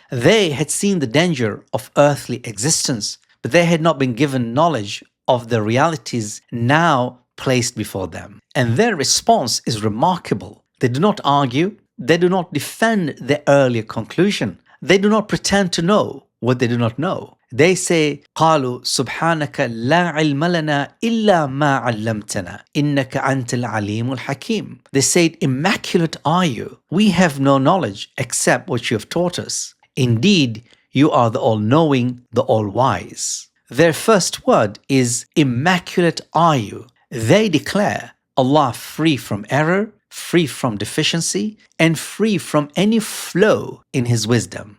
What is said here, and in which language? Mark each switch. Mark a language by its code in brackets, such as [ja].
[en] They had seen the danger of earthly existence, but they had not been given knowledge of the realities now placed before them. And their response is remarkable. They do not argue. They do not defend their earlier conclusion. They do not pretend to know what they do not know. They say, [ar] قالوا سبحانك لا علم لنا إلا ما علمتنا إنك أنت العليم الحكيم. [en] They said, "Immaculate are you. We have no knowledge except what you have taught us. Indeed, you are the all-knowing, the all-wise." Their first word is, "Immaculate are you." They declare Allah free from error, free from deficiency, and free from any flaw in His wisdom.